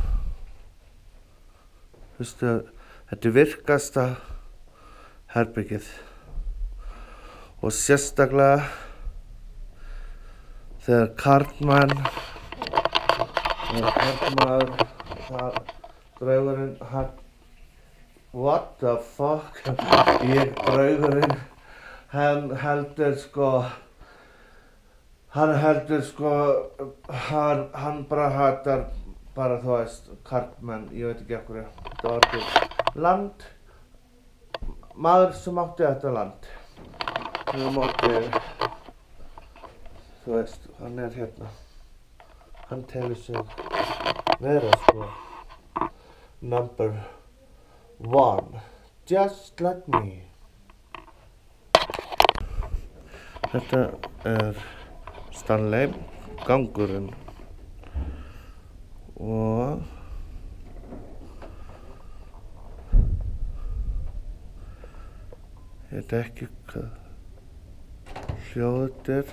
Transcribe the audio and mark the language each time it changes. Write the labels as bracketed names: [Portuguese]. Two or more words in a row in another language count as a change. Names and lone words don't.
[Icelandic] Veistu, þetta virkasta herbergið. Og sérstaklega þegar karlmaður, draugurinn, [English] what the fuck, [Icelandic] draugurinn, hann heldur hann bara hatar, bara þú veist, karlmenn, ég veit ekki af hverju, þetta var til land, maður sem átti þetta land, sem átti, þú veist, hann hérna, hann telur sig vera [English] number 1, just like me. [Icelandic] Þetta Stanley, gangurinn og ég veit ekki hvað hljóðir.